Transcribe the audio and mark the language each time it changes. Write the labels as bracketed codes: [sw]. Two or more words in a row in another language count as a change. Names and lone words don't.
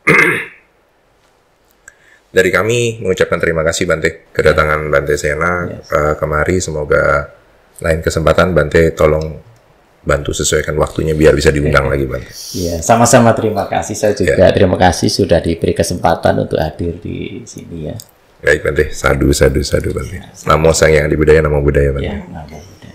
[id] Dari kami mengucapkan terima kasih Bante kedatangan Bante Sena kemari. Semoga lain kesempatan Bante tolong bantu sesuaikan waktunya biar bisa diundang lagi Bante. Iya, sama-sama terima kasih. Saya juga terima kasih sudah diberi kesempatan untuk hadir di sini ya. Baik Bante, sadu Bante. [pi] Namo Sang Hyang Adi Budaya, Namo Buddhaya Bante.